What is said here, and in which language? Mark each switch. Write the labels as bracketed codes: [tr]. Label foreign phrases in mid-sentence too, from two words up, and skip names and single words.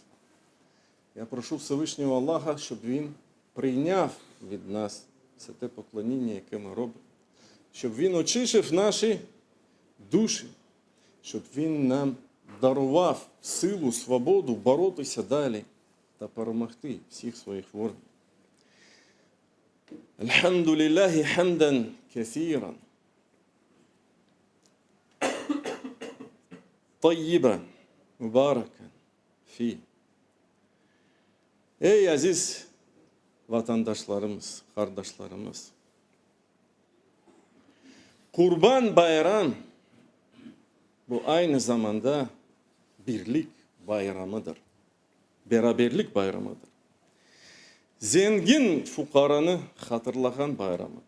[uk] Я прошу Всевишнього Аллаха, щоб Він прийняв від нас все те поклоніння, яке ми робимо, щоб Він очистив наші душі, щоб Він нам дарував силу, свободу боротися далі та перемогти всіх своїх ворогів. [ar] الحمد لله حمدا كثيرا، طيبا، مباركا في. [tr] Ey aziz vatandaşlarımız, kardeşlerimiz, Kurban Bayram bu aynı zamanda birlik bayramıdır. Beraberlik bayramıdır. Zengin fukaranı hatırlayan bayramıdır.